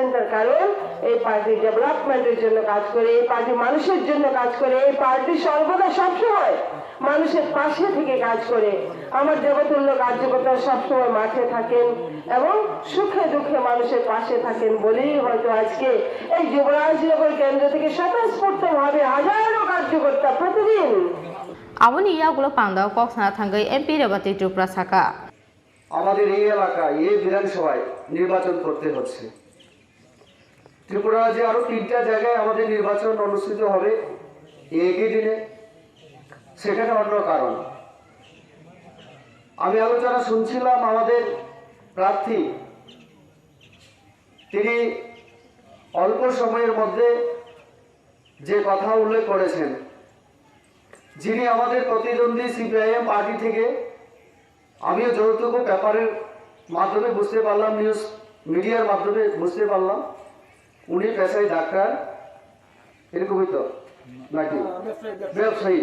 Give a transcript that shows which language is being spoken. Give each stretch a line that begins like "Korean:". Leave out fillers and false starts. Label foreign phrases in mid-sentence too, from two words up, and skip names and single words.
Bangla: তার কারণ এই পার্টি ডেভেলপমেন্টের জন্য কাজ করে, এই পার্টি মানুষের জন্য কাজ করে, এই পার্টি সর্বদা সবসময় মানুষের পাশে থেকে কাজ করে। আমার দেবতুল্য কার্যকর্তা সবসময় মাঠে থাকেন এবং সুখে দুঃখে মানুষের পাশে থাকেন বলেই হয়তো আজকে এই যুবরাজনগর কেন্দ্র থেকে স্বতঃস্ফূর্তভাবে হাজারো কার্যকর্তা প্রতিদিন
Kok Borok: Aboni Yagulo Pandao Kok Sanatangai MP Rebate Tripura Shaka.
Bangla: আমাদের এই এলাকায় এই বিধানসভায় নির্বাচন করতে হচ্ছে। ত্রিপুরা রাজ্যে আরো 3টা জায়গায় আমাদের নির্বাচন অনুষ্ঠিত হবে একই দিনে, সেখানে অন্য কারণ। আমি আলোচনা শুনছিলাম আমাদের প্রার্থী তিনি অল্প সময়ের মধ্যে যে কথা উল্লেখ করেছেন, যিনি আমাদের প্রতিদ্বন্দ্বী সিপিআইএম পার্টি থেকে, আমিও যতটুকু পেপারের মাধ্যমে বুঝতে পারলাম,
English: news media
Bangla: মাধ্যমে বুঝতে পারলাম, উনি পেশায় ডাক্তার, এরকমই তো নাকি ব্যবসায়ী।